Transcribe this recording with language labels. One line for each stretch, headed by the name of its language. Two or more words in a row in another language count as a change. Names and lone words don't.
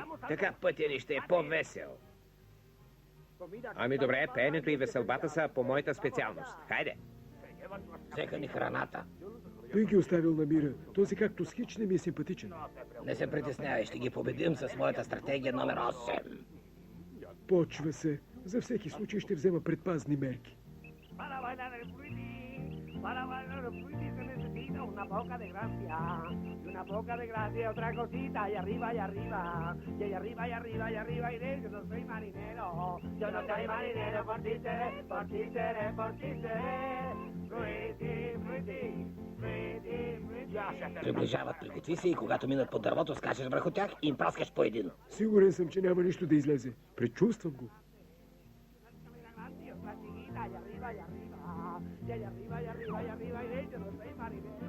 Bulgarian: Така пътя ни ще е по-весел. Ами добре, пеенето и веселбата са по моята специалност. Хайде. Взеха ни храната. Би ги оставил на мира. Този както с хич не ми е симпатичен. Не се притеснявай, ще ги победим с моята стратегия номер 8. Почва се. За всеки случай ще взема предпазни мерки.
Spanish: Para bailar el fruity se necesita una poca de gracia. Y una poca de gracia, otra cosita, y arriba, y arriba. Y ahí arriba, y arriba, y arriba iré. Yo no soy marinero. Yo no soy marinero, por ti seré, por ti seré, por ti seré. Fruity, fruity, fruity, fruity.
Bulgarian: Приближават, приготви се и когато минат под дървото, скачаш върху тях и им праскаш по един. Сигурен съм, че няма нищо да излезе. Предчувствам го.
Spanish: Y allá arriba, y arriba, y arriba iré. Yo no soy marinero.